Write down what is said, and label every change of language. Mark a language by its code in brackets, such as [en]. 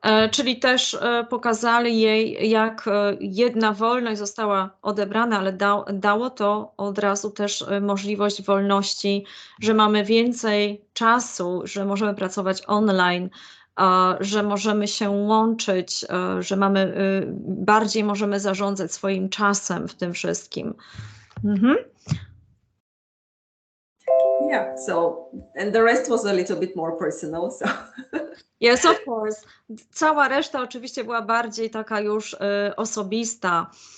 [pl] Czyli też pokazali jej, jak jedna wolność została odebrana, ale dało to od razu też możliwość wolności, że mamy więcej czasu, że możemy pracować online, że możemy się łączyć, że bardziej możemy zarządzać swoim czasem w tym wszystkim. [en] Yeah, so, and the rest was a little bit more personal, so. Yes, of course. [pl] Cała reszta oczywiście była bardziej taka już osobista.